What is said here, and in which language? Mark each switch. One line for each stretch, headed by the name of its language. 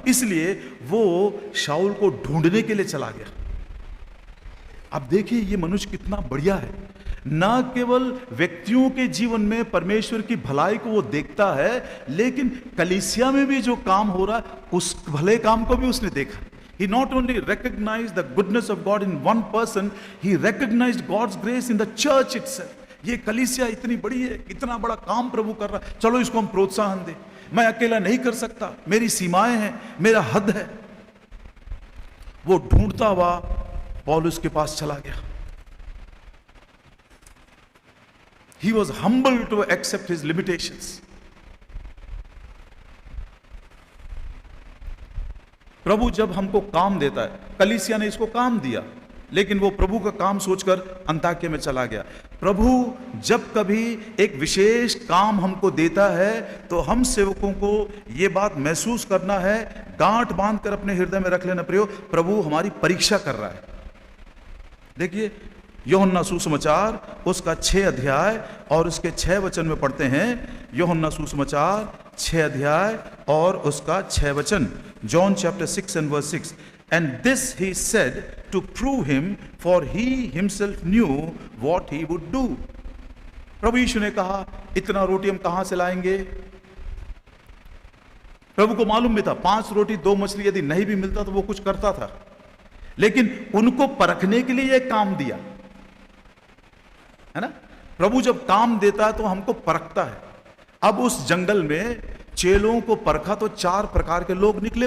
Hindi: इसलिए वो शाऊल को ढूंढने के लिए चला गया. अब देखिए ये मनुष्य कितना बढ़िया है. ना केवल व्यक्तियों के जीवन में परमेश्वर की भलाई को वो देखता है, लेकिन कलीसिया में भी जो काम हो रहा है उस भले काम को भी उसने देखा.
English: He not only recognized the goodness of God in one person, he recognized God's grace in the church itself.
Hindi: ये कलीसिया इतनी बड़ी है, इतना बड़ा काम प्रभु कर रहा है, चलो इसको हम प्रोत्साहन दें. मैं अकेला नहीं कर सकता, मेरी सीमाएं हैं, मेरा हद है. वो ढूंढता हुआ पौलुस के पास चला गया.
English: He was humble to accept his limitations.
Hindi: प्रभु जब हमको काम देता है, कलीसिया ने इसको काम दिया, लेकिन वो प्रभु का काम सोचकर अंताक्या में चला गया. प्रभु जब कभी एक विशेष काम हमको देता है तो हम सेवकों को ये बात महसूस करना है, गांठ बांध कर अपने हृदय में रख लेना प्रियो, प्रभु हमारी परीक्षा कर रहा है. देखिए यूहन्ना सुसमाचार उसका 6 अध्याय और उसके 6 वचन में पढ़ते हैं. यूहन्ना सुसमाचार 6 अध्याय और उसका 6 वचन.
English: John chapter 6 and verse 6. And this he said to prove him, for he himself knew what he would do.
Hindi: प्रभु यीशु ने कहा इतना रोटी हम कहां से लाएंगे. प्रभु को मालूम भी था 5 रोटी 2 मछली यदि नहीं भी मिलता तो वो कुछ करता था, लेकिन उनको परखने के लिए यह काम दिया है ना. प्रभु जब काम देता है तो हमको परखता है. अब उस जंगल में चेलों को परखा तो 4 प्रकार के लोग निकले.